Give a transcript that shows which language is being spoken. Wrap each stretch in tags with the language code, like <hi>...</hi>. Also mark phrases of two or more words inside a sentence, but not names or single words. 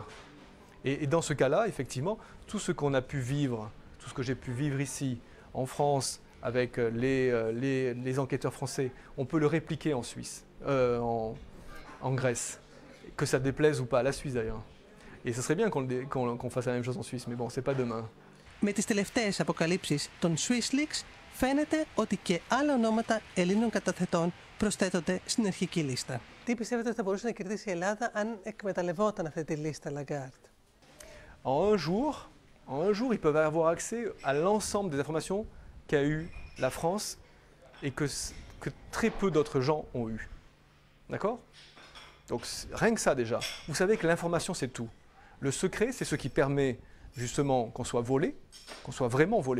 <fr>Et dans ce cas-là, effectivement, tout ce qu'on a pu vivre, tout ce que j'ai pu vivre ici, en France, avec les enquêteurs français, on peut le répliquer en Suisse, en Grèce, que ça déplaise ou pas à la Suisse d'ailleurs. Et ce serait bien qu'on fasse la même chose en Suisse, mais bon, c'est pas demain.</fr> <el>Με τις τελευταίες αποκαλύψεις των SwissLeaks φαίνεται ότι και άλλα ονόματα Ελλήνων καταθετών προσθέτονται στην αρχική λίστα. Τι πιστεύετε ότι θα μπορούσε να κερδίσει η Ελλάδα αν εκμεταλλευόταν αυτή τη λίστα Lagarde?</el> <fr>En un jour, ils peuvent avoir accès à l'ensemble des informations qu'a eu la France et que très peu d'autres gens ont eu. D'accord? Donc rien que ça déjà. Vous savez que l'information c'est tout. Le secret c'est ce qui permet justement qu'on soit volé, qu'on soit vraiment volé.</fr>